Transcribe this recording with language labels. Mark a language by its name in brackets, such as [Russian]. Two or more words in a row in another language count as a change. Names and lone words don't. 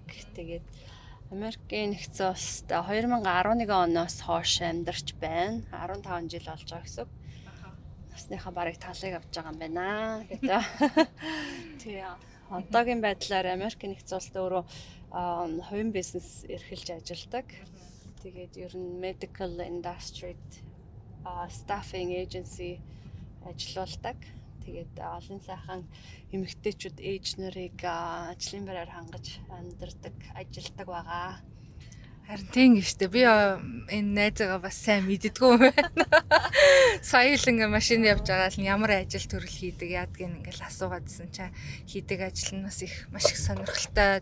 [Mongolian] Тэгээд Америкийн нэгдсэн улсад 2011 оноос хойш амьдарч байна. 15 жил болж байгаа гэсэн. Насныхаа барыг талыг авч байгаа юм байна гэдэг. Тэгээ одоогийн байдлаар Америкийн нэгдсэн улсад өөрөө хувийн бизнес эрхэлж ажилладаг. Тэгээд ер нь [English] medical industry staffing agency [Mongolian] ажиллаулдаг. Тэгээд олон сайхан эмэгтэйчүүд ээж нарыг ажлын байраар хангаж амьдардаг, ажилдаг байгаа. Харин тийм гэжтэй. Би энэ найзаагаа бас сайн мэддэггүй байна. Сая л ингээ машин явж байгаа л ямар ажил төрөл хийдэг яадгийг ингээл асуугаадсэн чинь хийдэг ажил нь бас их маш их сонирхолтой.